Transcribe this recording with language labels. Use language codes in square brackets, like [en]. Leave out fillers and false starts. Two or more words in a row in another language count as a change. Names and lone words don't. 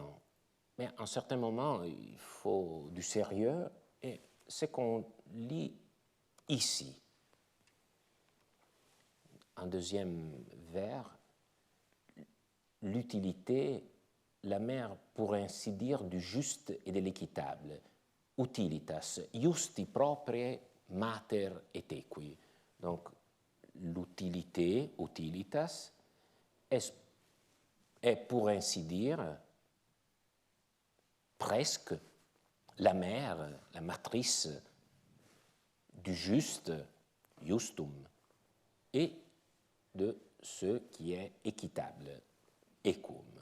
[fr] Mais à un certain moment, il faut du sérieux, et ce qu'on lit ici, en deuxième vers, l'utilité, la mère, pour ainsi dire, du juste et de l'équitable. [la] utilitas, justi proprie mater et equi. [fr] Donc, l'utilité, utilitas, est pour ainsi dire presque la mère, la matrice du juste, justum, et de ce qui est équitable, equum.